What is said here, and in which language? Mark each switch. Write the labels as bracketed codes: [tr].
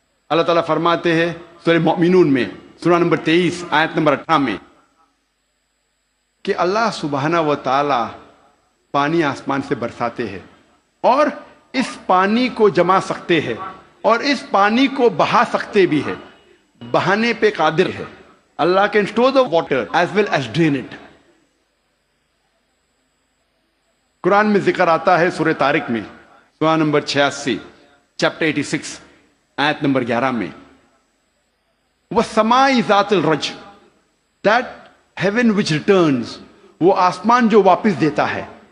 [ur] اللہ تعالیٰ فرماتے ہیں سورہ مومنون میں, سورہ نمبر 23 آیت نمبر 18 میں, کہ اللہ سبحانہ و تعالیٰ پانی آسمان سے برساتے ہیں اور اس پانی کو جما سکتے ہیں اور اس پانی کو بہا سکتے بھی ہے, بہانے پہ قادر ہے. [en] Allah can store the water as well as drain it. [ur] قرآن میں ذکر آتا ہے سورہ طارق میں, سورہ نمبر 86 چیپٹر 86 آیت نمبر 11 میں, [ar] وَالسَّمَاءِ ذَاتِ الرَّجْ, [en] that heaven which returns, [ur] وہ آسمان جو واپس دیتا ہے.